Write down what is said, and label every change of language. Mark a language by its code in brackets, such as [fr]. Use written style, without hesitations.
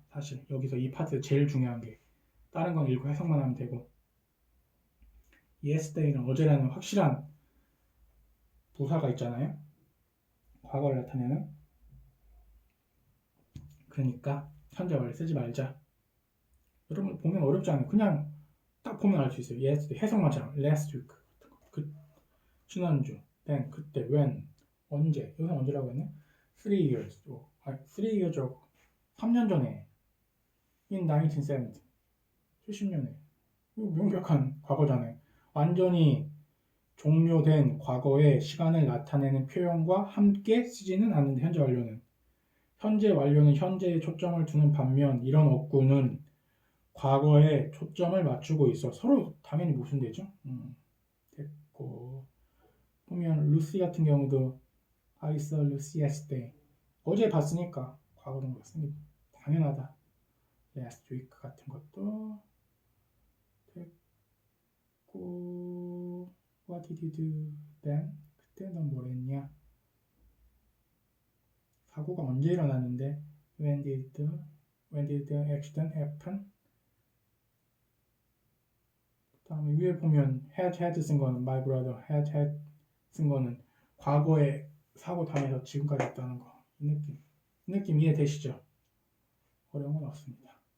[ko] 사실 여기서 이 파트 제일 중요한 게 다른 건 읽고 해석만 하면 되고 yesterday는 어제라는 확실한 부사가 있잖아요. 과거를 나타내는. 그러니까 현재 완료 쓰지 말자. 여러분 보면 어렵지 않아요. 그냥 딱 보면 알 수 있어요. yesterday 해석만 잘. last week 지난주, then 그때, when 언제. 여기서 언제라고 했네? 3 years. 3 years라고 3년 전에 in 1970 70년에 이거 명백한 과거잖아요. 완전히 종료된 과거의 시간을 나타내는 표현과 함께 쓰지는 않는데 현재 완료는 현재에 초점을 두는 반면 이런 어구는 과거에 초점을 맞추고 있어. 서로 당연히 모순되죠. 됐고 보면 루시 같은 경우도 [en] I saw Lucy yesterday. [ko] 어제 봤으니까 과거는 봤으니 당연하다. [en] last week [ko] 같은 것도 됐고 [en] What did you do then? [ko] 그때 넌 뭘 했냐? 사고가 언제 일어났는데 [en] When did the accident happen? [ko] 그 다음에 위에 보면 had 쓴 거는 my brother had 쓴 거는 과거에 사고 당해서 지금까지 있다는 거. 이 느낌 이해되시죠? 어려운 건 없습니다.